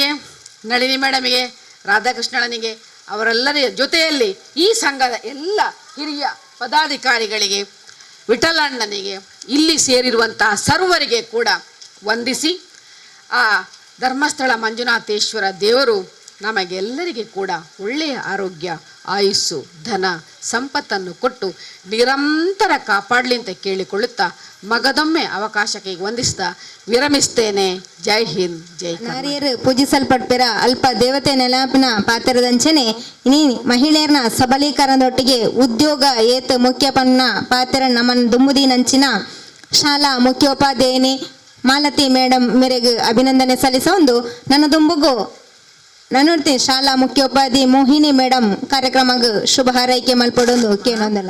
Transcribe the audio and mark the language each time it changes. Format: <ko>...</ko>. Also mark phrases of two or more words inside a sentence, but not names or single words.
<kn>ನಳಿನಿ ಮೇಡಮಿಗೆ, ರಾಧಾಕೃಷ್ಣನಿಗೆ, ಅವರೆಲ್ಲರ ಜೊತೆಯಲ್ಲಿ ಈ ಸಂಘದ ಎಲ್ಲ ಹಿರಿಯ ಪದಾಧಿಕಾರಿಗಳಿಗೆ, ವಿಠಲಣ್ಣನಿಗೆ, ಇಲ್ಲಿ ಸೇರಿರುವಂತಹ ಸರ್ವರಿಗೆ ಕೂಡ ವಂದಿಸಿ, ಆ ಧರ್ಮಸ್ಥಳ ಮಂಜುನಾಥೇಶ್ವರ ದೇವರು ನಮಗೆಲ್ಲರಿಗೆ ಕೂಡ ಒಳ್ಳೆಯ ಆರೋಗ್ಯ, ಆಯುಸ್ಸು, ಧನ, ಸಂಪತ್ತನ್ನು ಕೊಟ್ಟು ನಿರಂತರ ಕಾಪಾಡಲಿ ಅಂತ ಕೇಳಿಕೊಳ್ಳುತ್ತಾ ಮಗದೊಮ್ಮೆ ಅವಕಾಶಕ್ಕೆ ವಂದಿಸ್ತಾ ವಿರಮಿಸ್ತೇನೆ.</kn> <hi>जय हिंद,</hi> <kn>ಜೈ ಕರ್ನಾಟಕ.</kn> <tcy>ನಾರಿಯರು ಪೂಜಿಸಲ್ಪಡ್ಪಿರ ಅಲ್ಪ ದೇವತೆ ನೆನಪಿನ ಪಾತ್ರದಂಚನೆ ಇನಿ ಮಹಿಳೆಯರನ್ನ ಸಬಲೀಕರಣದೊಟ್ಟಿಗೆ ಉದ್ಯೋಗ ಏತ್ ಮುಖ್ಯಪನ್ನ ಪಾತ್ರ ನಮ್ಮನ್ ದುಮ್ಮುದಿ ನಂಚಿನ ಶಾಲಾ ಮುಖ್ಯೋಪಾಧ್ಯಾಯಿನಿ ಮಾಲತಿ ಮೇಡಮ್ ಮೇರೆಗೆ ಅಭಿನಂದನೆ ಸಲ್ಲಿಸೊಂದು ನನ್ನ ದುಂಬುಗು ನಾನು ಶಾಲಾ ಮುಖ್ಯೋಪಾಧ್ಯಾಯಿ ಮೋಹಿನಿ ಮೇಡಮ್ ಕಾರ್ಯಕ್ರಮಕ್ಕೆ ಶುಭ ಹಾರೈಕೆ ಮಲ್ಪಡೊಂದು ಕೇಳೊಂದಲ್ಲ.</tcy>